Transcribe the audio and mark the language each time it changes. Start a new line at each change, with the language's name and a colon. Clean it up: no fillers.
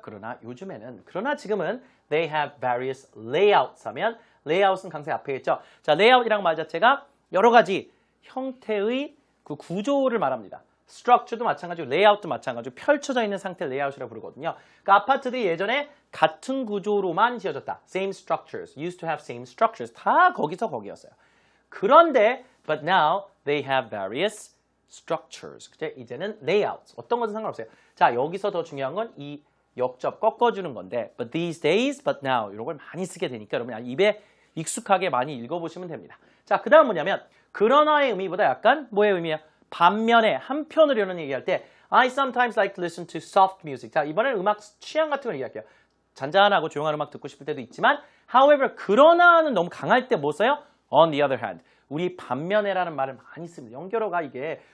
Korean: 그러나 요즘에는 그러나 지금은
English: they have various layouts
Korean: 하면 layout은 강세 앞에 있죠. 자, layout이란 말 자체가 여러 가지 형태의 그 구조를 말합니다. structure도 마찬가지고 layout도 마찬가지고 펼쳐져 있는 상태를 layout이라고 부르거든요. 그러니까 아파트들이 예전에 같은 구조로만 지어졌다.
English: same structures, used to have same structures.
Korean: 다 거기서 거기였어요.
English: 그런데 but now they have various structures.
Korean: 그치? 이제는 layouts. 어떤 것은 상관없어요. 자, 여기서 더 중요한 건 이 역접 꺾어주는 건데
English: but these days, but now
Korean: 이런 걸 많이 쓰게 되니까 여러분 입에 익숙하게 많이 읽어보시면 됩니다. 자, 그 다음 뭐냐면 그러나의 의미보다 약간 뭐의 의미야? 반면에 한편으로는 얘기할 때
English: I sometimes like to listen to soft music.
Korean: 자, 이번에는 음악 취향 같은 걸 얘기할게요. 잔잔하고 조용한 음악 듣고 싶을 때도 있지만 however, 그러나는 너무 강할 때 뭐 써요?
English: On the other hand.
Korean: 우리 반면에라는 말을 많이 씁니다. 연결어가 이게